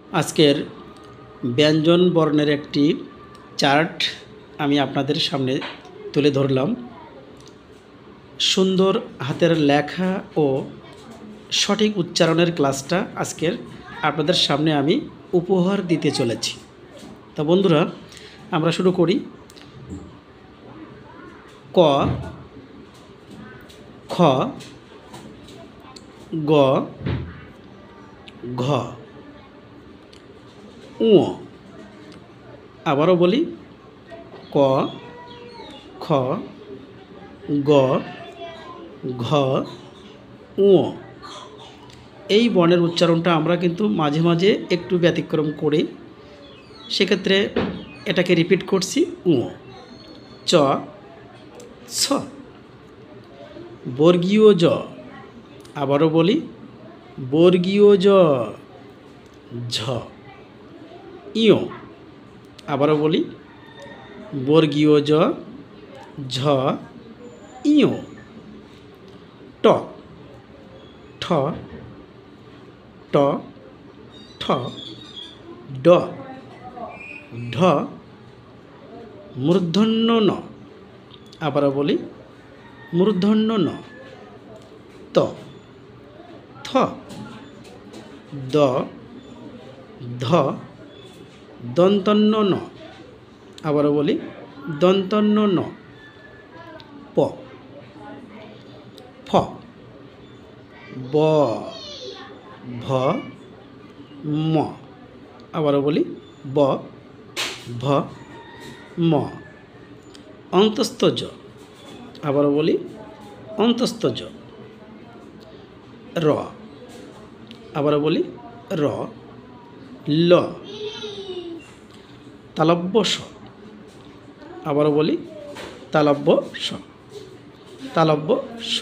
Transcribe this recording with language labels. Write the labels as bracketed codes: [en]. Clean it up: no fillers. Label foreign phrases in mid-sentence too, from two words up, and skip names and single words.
[bn] আজকের ব্যঞ্জন বর্ণের একটি চার্ট আমি আপনাদের সামনে তুলে ধরলাম। সুন্দর হাতের লেখা ও সঠিক উচ্চারণের ক্লাসটা আজকের আপনাদের সামনে আমি উপহার দিতে চলেছি। তো বন্ধুরা, আমরা শুরু করি। ক, খ, গ, ঘ, উ। আবারও বলি, ক, খ, গ, ঘ, উ। এই বর্ণের উচ্চারণটা আমরা কিন্তু মাঝে মাঝে একটু ব্যতিক্রম করি, সেক্ষেত্রে এটাকে রিপিট করছি। উ, চ, ছ, বর্গীয় জ। আবারও বলি, বর্গীয় জ, ঝ, ইয়। আবারও বলি, বর্গীয় জ, ঝ, ইয়। ট, ঠ, ট, ঠ, ড, ঢ, মূর্ধন্য ন। আবারও বলি, মূর্ধন্য ন। ত, থ, দ, ধ, দন্তন্য ন। আবারও বলি, দন্তন্য ন। প, ফ, ব, ভ, ম। আবারও বলি, ব, ভ, ম। অন্তস্থ জ। আবারও বলি, অন্তস্থ জ। র। আবারও বলি, র, ল। তালব্য স। আবারও বলি, তালব্য স, তালব্য স।